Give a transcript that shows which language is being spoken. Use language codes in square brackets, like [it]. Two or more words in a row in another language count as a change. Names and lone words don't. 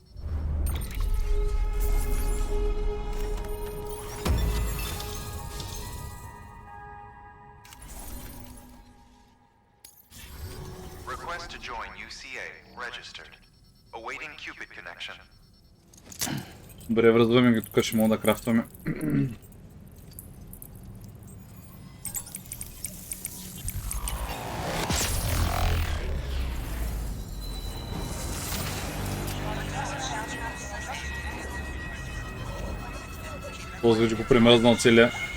[en] Request to join UCA. Registered. Awaiting Cupid connection. [bg] Добре, връзваме ги, тук ще мога да крафтваме. Този вече го премръзнал целия.